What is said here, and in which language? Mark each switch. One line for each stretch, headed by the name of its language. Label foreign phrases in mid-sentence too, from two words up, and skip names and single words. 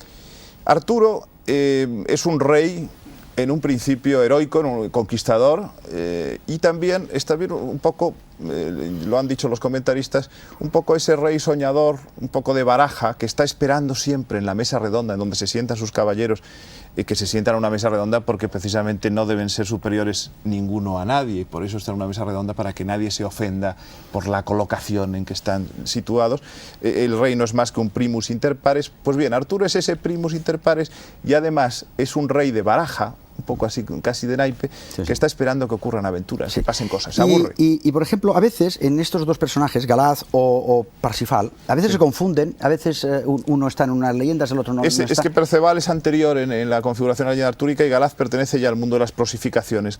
Spanish: Arturo es un rey en un principio heroico, un conquistador, y también está bien un poco, lo han dicho los comentaristas, un poco ese rey soñador, un poco de baraja, que está esperando siempre en la mesa redonda, en donde se sientan sus caballeros, que se sientan a una mesa redonda porque precisamente no deben ser superiores ninguno a nadie, y por eso está en una mesa redonda, para que nadie se ofenda por la colocación en que están situados. El rey no es más que un
Latin: primus inter pares.
Spanish: Pues bien, Arturo es ese
Latin: primus inter pares
Spanish: y además es un rey de baraja, un poco así, casi de naipe, sí, que está esperando que ocurran aventuras, que pasen cosas, se aburre. Y, por ejemplo, a veces en estos dos personajes, Galaz o Parsifal, a veces se confunden, a veces uno está en unas leyendas, el otro no. Es que Perceval es anterior en la configuración de la leyenda artúrica y Galaz pertenece ya al mundo de las prosificaciones.